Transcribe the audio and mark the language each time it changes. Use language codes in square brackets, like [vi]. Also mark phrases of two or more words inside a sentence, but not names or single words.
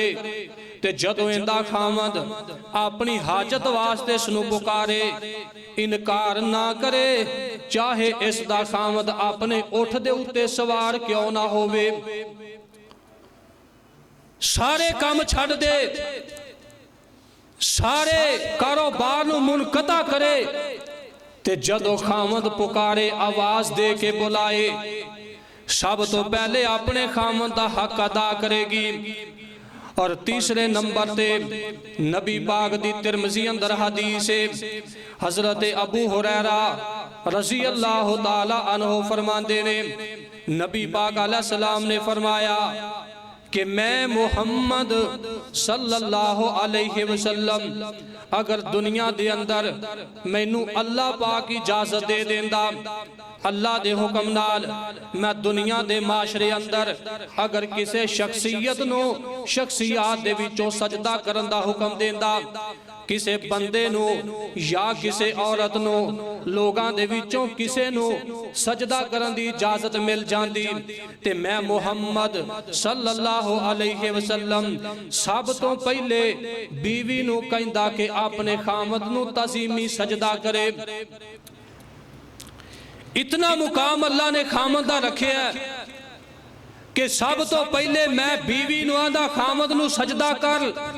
[pa] تے جدوں اینہدا خاوند اپنی حاجت واسطے اینہوں پکارے، انکار نہ کرے، چاہے اینہدا خاوند اپنے اٹھ دے اتے سوار کیوں نہ ہووے، سارے کم چھڈ دے، سارے کاروبار نوں منقطع کرے، تے جدوں خاوند پکارے آواز دے کے بلائے، سب توں پہلے اپنے خاوند دا حق ادا کرے گی. اور تیسرے نمبر تے نبی پاک دی ترمذی اندر حدیث ہے، حضرت ابو ہریرہ [ar] رضي الله تعالى عنه [pa] فرماتے نے، نبی پاک علیہ السلام نے فرمایا کہ میں محمد [ar] صلى الله عليه وسلم [pa] اگر دنیا دے اندر مینوں اللہ پاک اجازت دے دیندا، اللہ دے حکم نال میں دنیا دے معاشرے اندر اگر کسی شخصیت نوں شخصیات دے وچوں سجدہ کرن دا حکم دیندا، کسی بندے نوں یا کسی عورت نوں لوکاں دے وچوں کسے نوں سجدہ کرن دی اجازت مل جاندی، تے میں محمد [ar] صلى الله عليه وسلم [pa] سب توں پہلے بیوی نوں کہندا کہ اپنے خاوند نوں تعظیمی سجدہ کرے. اتنا مقام اللہ نے خاوند دا رکھے ہے کہ سب توں پہلے میں بیوی نوں آندا خاوند نوں سجدہ کر.